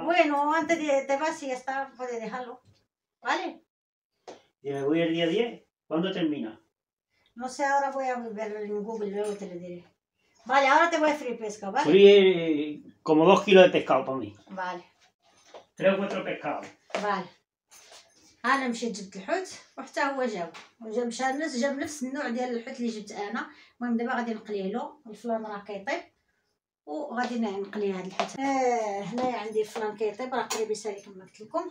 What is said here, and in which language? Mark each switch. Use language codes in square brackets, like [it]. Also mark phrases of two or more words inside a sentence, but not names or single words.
[es] Bueno, antes de te vas y ya está, puedes dejarlo. ¿Vale? Si me voy el día 10, ¿cuándo termina? No sé, ahora voy a verlo en Google, luego te lo diré. Vale, ahora te voy a freír pescado, ¿vale? Fríe como 2 kilos de pescado para mí. Vale. 3 o 4 pescados. [ar] فوالا انا مشيت جبت الحوت وحتى هو جاب نفس النوع ديال الحوت اللي جبت انا. المهم دابا غادي نقليه له. الفلان راه كيطيب وغادي نقلي هذا الحوت. هنايا عندي الفلان كيطيب راه قريب يسالي كما قلت لكم.